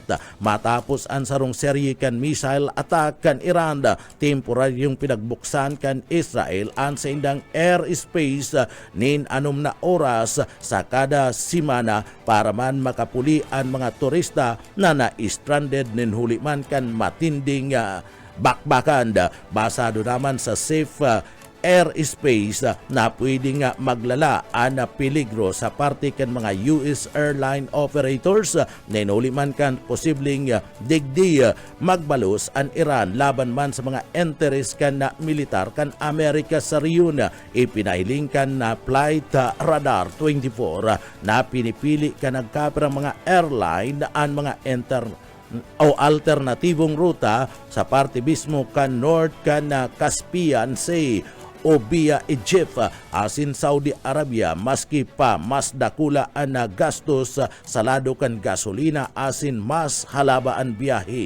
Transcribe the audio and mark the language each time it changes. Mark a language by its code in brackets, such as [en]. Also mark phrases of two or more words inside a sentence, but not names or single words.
[bik] Matapos ang sarong serye kan [en] missile attack [bik] kan Iran, temporaryong pinagbuksan kan Israel ang sa indang airspace nin anom na oras sa kada simana para man makapuli ang mga turista na na-stranded nin huli man kan matinding bakbakan. Basado naman sa safe airspace na pwedeng maglala ang peligro sa parte kan mga [en] US airline operators. [bik] Nenuli man kan posibleng digdi magbalos ang Iran laban man sa mga interest kan na militar kan Amerika sa riyon. Ipinahiling kan na flight radar 24 na pinipili kan nagkapirang mga airline ang mga o alternatibong ruta sa parte mismo kan North kan Caspian Sea o via Egypt asin Saudi Arabia maski pa mas dakula ang gastos sa lado kan gasolina asin mas halaba ang biyahe.